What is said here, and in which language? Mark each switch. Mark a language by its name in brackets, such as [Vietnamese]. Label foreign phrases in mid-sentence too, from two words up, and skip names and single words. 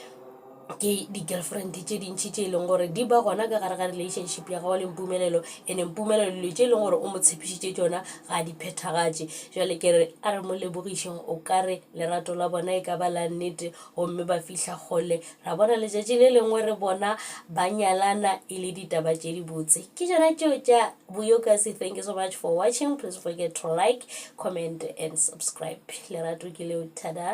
[Northern Sotho] ke di-girlfriend tše dintšhi tše e leng gore di ba gona ka gare ga relationship ya gago le mpumelelo ene mpumelelo dilo tše e leng gore o mo tshepišitše tšona ga di phethagatše jale ke re a re mo lebogišeng o ka re lerato la bona e ka ba la nnete gomme ba fihla kgole ra bona letšatši le lengwe re bona ba nyalana e le ditaba tše di botse ke tšona tšeo tša Vuyokazi. [English] Thank you so much for watching. Please forget to like, comment and subscribe. [Northern Sotho] Lerato ke leo, tada.